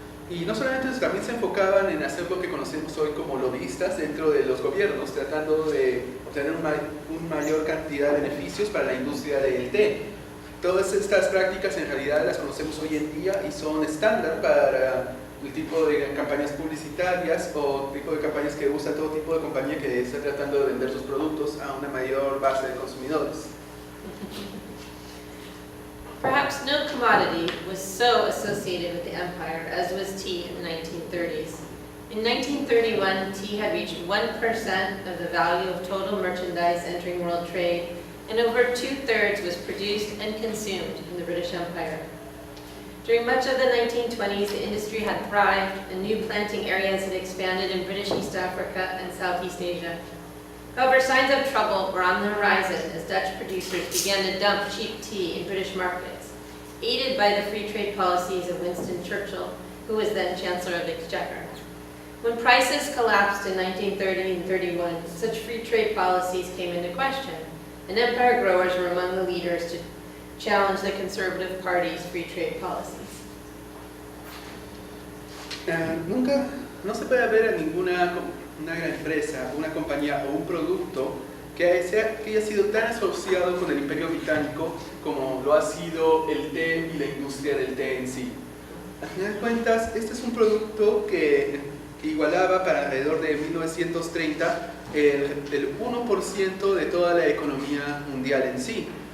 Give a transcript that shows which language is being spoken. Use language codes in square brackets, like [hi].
[es] Y no solamente eso, también se enfocaban en hacer lo que conocemos hoy como lobbyistas dentro de los gobiernos, tratando de obtener una mayor cantidad de beneficios para la industria del té. Todas estas prácticas en realidad las conocemos hoy en día y son estándar para el tipo de campañas publicitarias o tipo de campañas que usa todo tipo de compañía que está tratando de vender sus productos a una mayor base de consumidores. [en] Perhaps no commodity was so associated with the empire as was tea in the 1930s. In 1931, tea had reached 1% of the value of total merchandise entering world trade, and over 2/3 was produced and consumed in the British Empire. During much of the 1920s, the industry had thrived, and new planting areas had expanded in British East Africa and Southeast Asia. However, signs of trouble were on the horizon as Dutch producers began to dump cheap tea in British markets, aided by the free trade policies of Winston Churchill, who was then Chancellor of the Exchequer. When prices collapsed in 1930 and 31, such free trade policies came into question, and empire growers were among the leaders to challenge the Conservative Party's free trade policies. [es] Nunca, no se puede ver a ninguna una gran empresa, una compañía o un producto que haya sido tan asociado con el Imperio Británico como lo ha sido el té y la industria del té en sí. Al final de cuentas, este es un producto que igualaba para alrededor de 1930 el 1% de toda la economía mundial en sí.